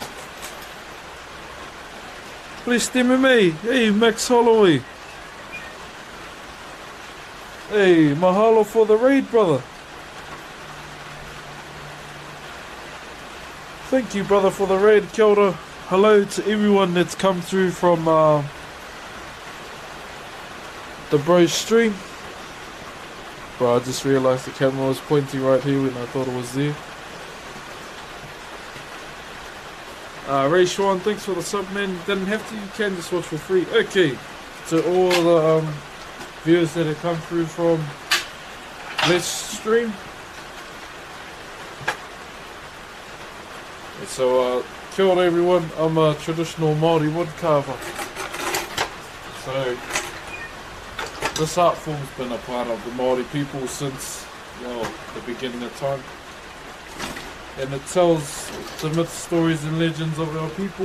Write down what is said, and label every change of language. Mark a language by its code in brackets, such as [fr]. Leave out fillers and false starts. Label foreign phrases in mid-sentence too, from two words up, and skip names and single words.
[en] Please stimmy me. Hey, Max Holloway. Hey, mahalo for the raid, brother. Thank you, brother, for the raid. [mi] Kia ora. [en] Hello to everyone that's come through from the bro stream. Bro, I just realised the camera was pointing right here when I thought it was there. Ray Schwan, thanks for the sub, man. Didn't have to, you can just watch for free. Okay, to all the viewers that have come through from this stream. So, [mi] kia ora [en] everyone, I'm a traditional Māori wood carver. So, this art form's been a part of the Māori people since, well, the beginning of time. And it tells the myths, stories and legends of our people.